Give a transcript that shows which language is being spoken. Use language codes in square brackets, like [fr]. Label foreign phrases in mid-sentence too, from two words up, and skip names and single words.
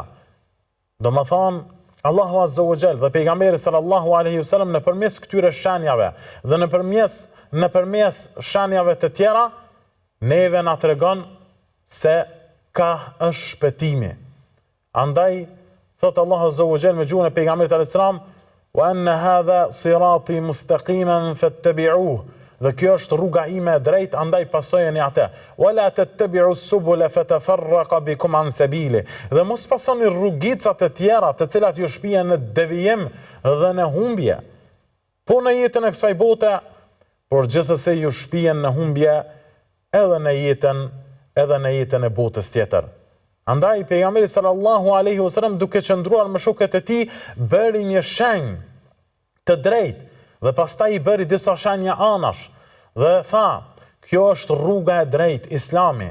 [sq] Domethënë, Allahu [ar] عز وجل [sq] dhe pejgamberi [ar] صلى الله عليه وسلم [sq] nëpërmes këtyre shenjave dhe nëpërmes shenjave të tjera, neve na tregon se ka është shpëtimi. Andaj thot [ar] Allahu عز وجل [sq] me gjuhën e pejgamberit [ar] عليه السلام وأن هذا صراطي مستقيما فاتبعوه, [sq] dhe kjo është rruga ime e drejtë, andaj pasojeni atë. [ar] ولا تتبعوا السبل فتفرق بكم عن سبيله, [sq] dhe mos pasoni rrugicat e tjera të cilat ju shpihen në devijim dhe në humbje. Po në jetën e kësaj bote, por gjithsesi ju shpihen në humbje edhe në jetën e botës tjetër. Andaj pejgamberi [ar] صلى الله عليه وسلم [sq] duke qëndruar me shokët e tij bëri një shenjë të drejtë dhe pastaj i bëri disa shenja anash dhe tha, kjo është rruga e drejtë, Islami.